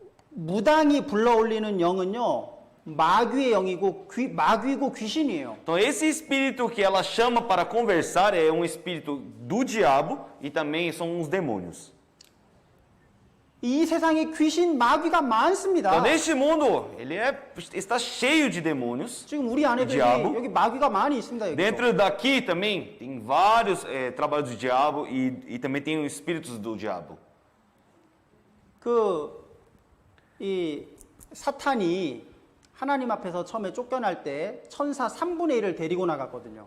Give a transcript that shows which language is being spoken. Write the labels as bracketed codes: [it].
[ko] 무당이 불러올리는 영은요. 마귀의 영이고 마귀고 귀신이에요. [pt] Então esse espírito que ela chama para conversar é um espírito do diabo e também são uns demônios. [ko] 이 세상에 귀신 마귀가 많습니다. [pt] Então neste mundo ele está cheio de demônios. [ko] 지금 우리 안에도 여기 마귀가 많이 있습니다. 여기. [pt] Dentro daqui também tem vários trabalhos do diabo e também tem os espíritos do diabo. [ko] 이 사탄이 하나님 앞에서 처음에 쫓겨날 때 천사 3분의 1을 데리고 나갔거든요.